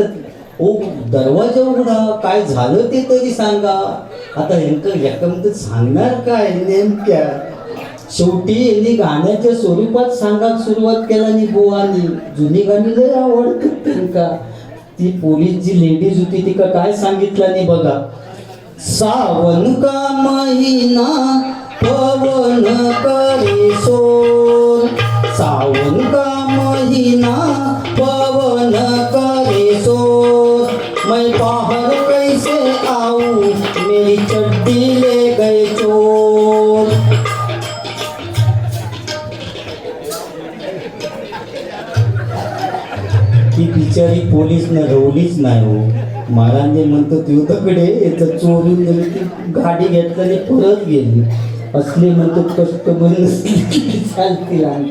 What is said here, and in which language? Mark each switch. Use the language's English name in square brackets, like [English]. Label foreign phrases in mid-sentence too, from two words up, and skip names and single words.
[Marathi] ओ दरवाजा उघडा, काय झालं ते तरी सांगा. आता यांना सांगणार काय नेमक्या. शेवटी यांनी गाण्याच्या स्वरूपात सांगायला सुरुवात केला आणि बुवानी जुनी गाणी लय आवडतात त्यांना. ती पोलीस जी लेडीज होती ती काय सांगितलं नाही बघा. [Hindi] सावन का महिना पवन करे सोर, सावन का महिना पवन करे सोर, मैं बाहर कैसे आऊं मेरी चड्डी ले गए चोर. [Marathi] ती बिचारी पोलीस न रवलीच नाही हो. महाराजे म्हणतो युद्धाकडे याचं चोरून गेली, ती गाडी घेतली परत गेली. असले म्हणतो कस्टमर चालतील आणखा.